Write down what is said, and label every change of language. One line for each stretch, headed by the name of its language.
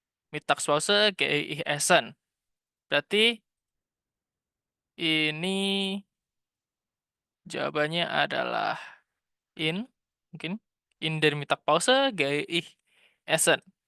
German: Mittagspause gehe ich essen.
Indonesian: Berarti ini jawabannya adalah in. Mungkin.
German: In der Mittagspause gehe ich essen.